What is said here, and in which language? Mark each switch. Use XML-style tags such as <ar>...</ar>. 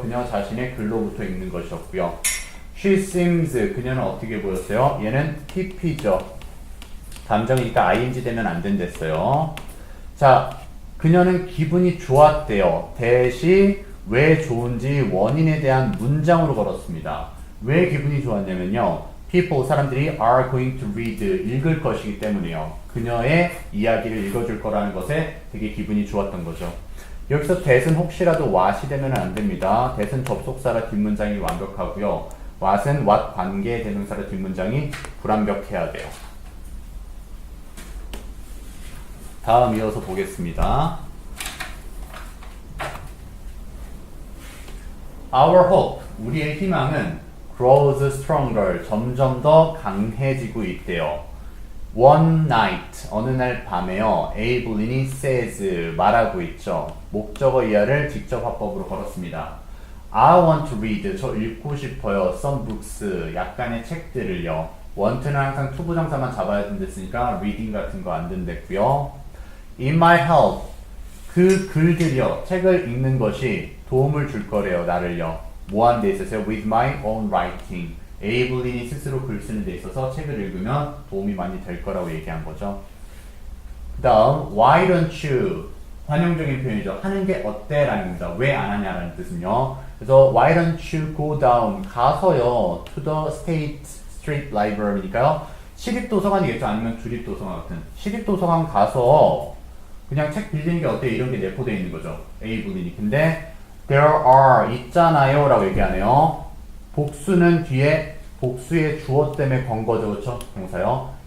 <ko>그녀 자신의 글로부터 읽는 것이었고요.</ko> <en>She seems</en> <ko>그녀는 어떻게 보였어요? 얘는 TP죠. 감정이니까 ing 되면 안 된댔어요. 자, 그녀는 기분이 좋았대요. 대시 왜 좋은지 원인에 대한 문장으로 걸었습니다. 왜 기분이 좋았냐면요. People, 사람들이</ko> <en>are going to read,</en> <ko>읽을 것이기 때문에요. 그녀의 이야기를 읽어줄 거라는 것에 되게 기분이 좋았던 거죠. 여기서 that은 혹시라도 what이 되면 안 됩니다. that은 접속사라 뒷문장이 완벽하고요. what은 what 관계 대명사라 뒷문장이 불완벽해야 돼요. 다음 이어서 보겠습니다.</ko> <en>Our hope,</en> <ko>우리의 희망은</ko> <en>grows stronger,</en> <ko>점점 더 강해지고 있대요.</ko> <en>One night,</en> <ko>어느 날 밤에요. 에이블린이 says, 말하고 있죠. 목적어 이하를 직접 화법으로 걸었습니다.</ko> <en>I want to read,</en> <ko>저 읽고 싶어요.</ko> <en>Some books,</en> <ko>약간의 책들을요. want는 항상 투부정사만 잡아야 된댔으니까 reading 같은 거 안 된댔고요.</ko> <en>It might help,</en> <ko>그 글들이요. 책을 읽는 것이 도움을 줄 거래요. 나를요. 뭐 하는 데 있어서요?</ko> <en>With my own writing.</en> <ko>에이블린이 스스로 글 쓰는 데 있어서 책을 읽으면 도움이 많이 될 거라고 얘기한 거죠. 그 다음</ko> <en>Why don't you?</en> <ko>관용적인 표현이죠. 하는 게 어때? 라는 겁니다. 왜 안 하냐라는 뜻은요.</ko> <en>그래서 Why don't you go down?</en> <ko>가서요.</ko> <en>To the State Street Library니까요.</en> <ko>시립도서관이겠죠. 아니면 주립도서관 같은. 시립도서관 가서 그냥 책 빌리는 게 어때? 이런 게 내포되어 있는 거죠. 에이블린이. 근데</ko> <en>There are</en> <ko>있잖아요 라고 얘기하네요. 복수는 뒤에 복수의 주어 때문에 건 거죠. 그렇죠? 동사요.</ko>